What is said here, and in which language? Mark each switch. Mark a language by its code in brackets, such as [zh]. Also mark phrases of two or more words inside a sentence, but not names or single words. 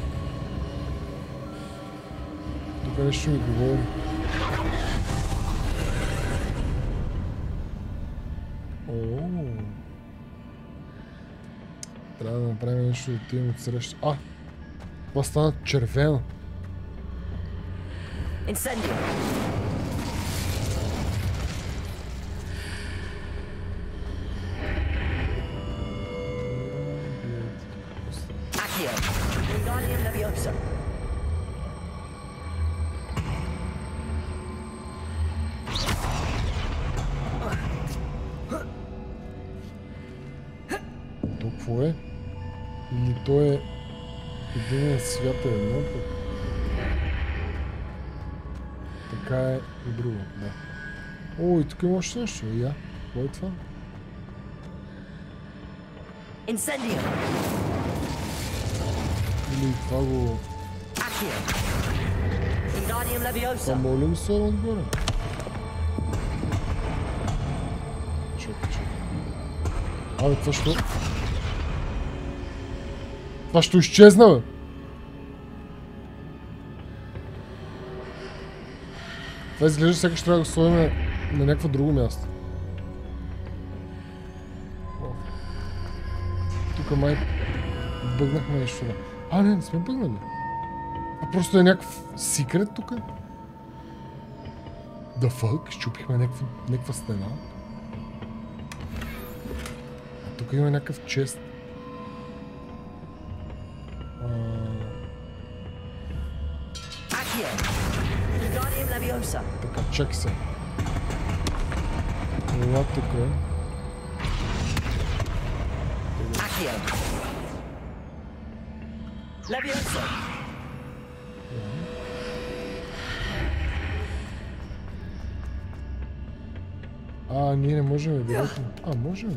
[bg] Тук нещо ми говори. Трябва да направим нещо да отидем от среща. Това стана червено. [la] Incendio. Accio. Wingardium Leviosa. [bg] То какво е? Или то е един свят е едно, пък така е и друго, да. О, и тук има още нещо, я. Какво е това? [la] Incendio. [bg] Или това го... [la] Accio. Wingardium Leviosa. [bg] Това моля ми се отгоре. Чакай. Абе, това що? Това ще изчезна, бе! Това изглежда сякаш трябва да го сложим на някакво друго място. Тук май бъгнахме нещо. Не сме бъгнали. Просто е някакъв секрет тук. [en] The fuck? [bg] Щупихме някаква стена. А тук има някакъв чест. Така, чакай се. Това тук е. Ние не можем директно. Можем.